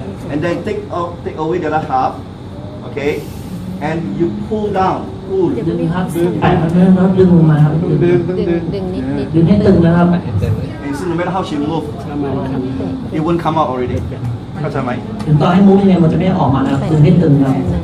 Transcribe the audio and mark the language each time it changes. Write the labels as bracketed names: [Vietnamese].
[English] And then take away the other half. Okay. And you pull down. Pull. [Thai] ดึงครับแปะมันแล้วดึงลงมาครับดึง ดึงต้องดึง ดึงนิด ดึงให้ตึงนะครับ [English] And see, no matter how she move, it won't come out already. [Thai] เข้าใจไหม ถึงต่อให้มูฟยังไงมันจะไม่ออกมานะครับดึงให้ตึงครับ